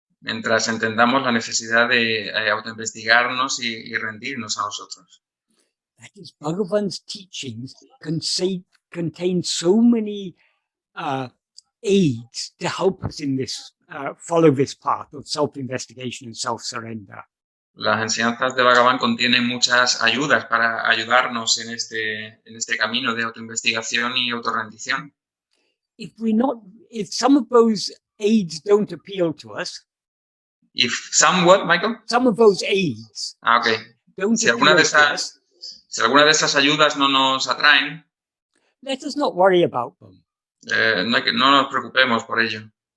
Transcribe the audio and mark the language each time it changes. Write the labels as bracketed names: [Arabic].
[Spanish] Mientras entendamos la necesidad de autoinvestigarnos y rendirnos a nosotros. [English] That is, Bhagavan's teachings contain so many aids to help us in this, follow this path of self-investigation and self-surrender. [Spanish] Las enseñanzas de Bhagavan contienen muchas ayudas para ayudarnos en este camino de autoinvestigación y autorrendición. [English] If some of those aids don't appeal to us, If somewhat, Michael? Some of those aids. [Spanish] Okay. Si alguna de esas ayudas no nos atraen, [English] let us not worry about them. [Spanish] No nos preocupemos por ello.